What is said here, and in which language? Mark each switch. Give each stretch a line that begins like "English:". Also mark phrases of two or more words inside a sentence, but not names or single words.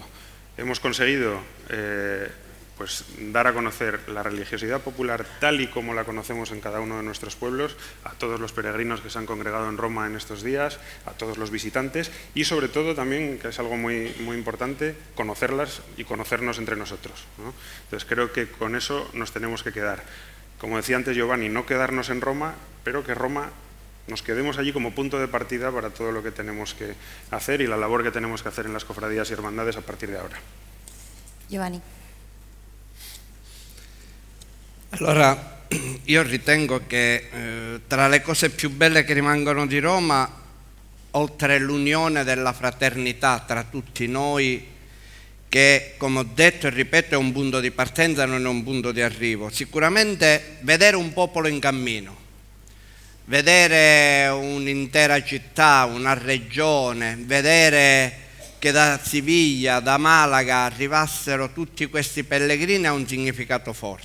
Spanish: Hemos conseguido pues, dar a conocer la religiosidad popular tal y como la conocemos en cada uno de nuestros pueblos, a todos los peregrinos que se han congregado en Roma en estos días, a todos los visitantes y sobre todo también, que es algo muy importante, conocerlas y conocernos entre nosotros, ¿no? Entonces creo que con eso nos tenemos que quedar. Como decía antes Giovanni, no quedarnos en Roma, pero que Roma nos quedemos allí como punto de partida para todo lo que tenemos que hacer y la labor que tenemos que hacer en las cofradías y hermandades a partir de ahora. Giovanni.
Italian: Allora, io ritengo che tra le cose più belle che rimangono di Roma, oltre l'unione della fraternità tra tutti noi, che come ho detto e ripeto è un punto di partenza, non è un punto di arrivo, sicuramente vedere un popolo in cammino, vedere un'intera città, una regione, vedere che da Siviglia, da Malaga arrivassero tutti questi pellegrini ha un significato forte.